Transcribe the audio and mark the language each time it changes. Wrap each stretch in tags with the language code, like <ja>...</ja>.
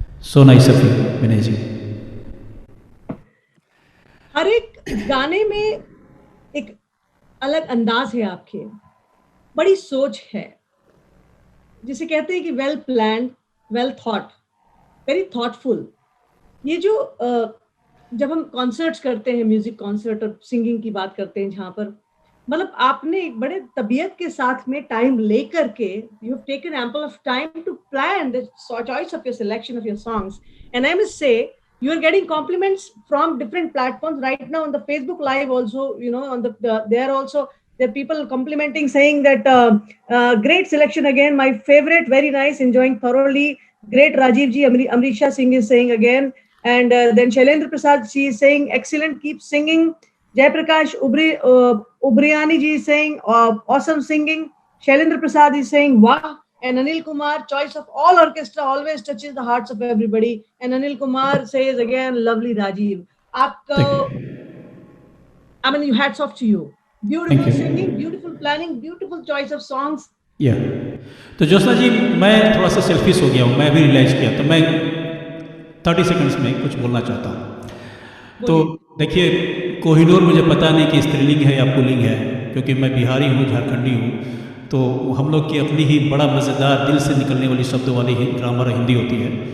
<en>So nice of you Vinay ji.</en> <hi>हर एक गाने में एक अलग अंदाज है आपके, बड़ी सोच है, जिसे कहते हैं कि</hi> <en>Well planned, well thought, very thoughtful.</en> <hi>ये जो जब हम कॉन्सर्ट्स करते हैं, म्यूजिक कॉन्सर्ट और सिंगिंग की बात करते हैं, जहाँ पर मतलब आपने एक बड़े तबीयत के साथ में टाइम लेकर के,</hi> <en>You have taken ample of time to plan the choice of your selection of your songs, and I must say you are getting compliments from different platforms right now on the Facebook live also, you know, on there are people complimenting, saying that great selection again, my favorite, very nice, enjoying thoroughly, great Rajiv ji, Amrisha Singh is saying again, and then Shailendra Prasad, she is saying excellent, keep singing. Jay Prakash Ubriani ji is saying awesome singing. Shailendra Prasad is saying wow. And Anil Kumar, choice of all orchestra, always touches the hearts of everybody. And Anil Kumar says again, lovely Rajiv. Aapko, I mean, hats off to you. Beautiful singing, beautiful planning, beautiful choice of songs.</en> <hi>या तो ज्योत्सना जी, मैं थोड़ा सा selfish हो गया हूँ, मैं भी रियलाइज किया, तो मैं 30 सेकंड्स में कुछ बोलना चाहता हूँ। तो देखिए, कोहिनूर मुझे पता नहीं कि स्त्रीलिंग है या पुल्लिंग है, क्योंकि मैं बिहारी हूँ, झारखंडी हूँ, तो हम लोग की अपनी ही बड़ा मज़ेदार दिल से निकलने वाली शब्दों वाली ग्रामर हिंदी होती है।</hi>